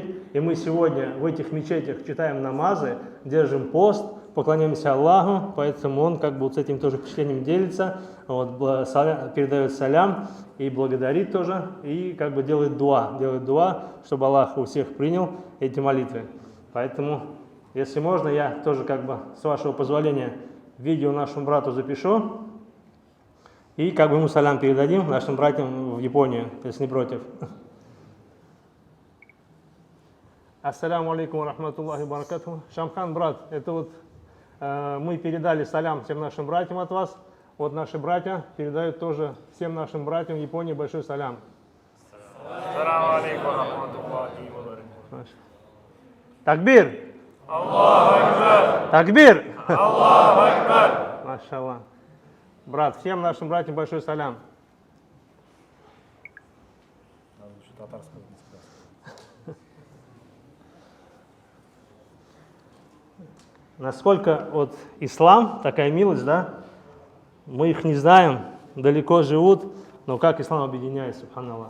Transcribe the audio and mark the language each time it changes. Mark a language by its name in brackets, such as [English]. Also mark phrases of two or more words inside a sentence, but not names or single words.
[Russian] И мы сегодня в этих мечетях читаем намазы, держим пост, поклоняемся Аллаху, поэтому он как бы вот с этим тоже впечатлением делится, вот, передает салям и благодарит тоже, и как бы делает дуа, чтобы Аллах у всех принял эти молитвы. Поэтому, если можно, я тоже как бы, с вашего позволения, видео нашему брату запишу, и как бы ему салям передадим нашим братьям в Японию, если не против. [Arabic] السلام عليكم رحمة الله بركاته. [Russian] Шамхан, брат, это вот мы передали салям всем нашим братьям от вас. Вот наши братья передают тоже всем нашим братьям в Японии большой салям. [Arabic] السلام عليكم رحمة الله بركاته. تكبير! الله أكبر! تكبير! الله أكبر! [Russian] Машаллах. Брат, всем нашим братьям большой салям. Насколько вот ислам, такая милость, да, мы их не знаем, далеко живут, но как ислам объединяет, субханаллах.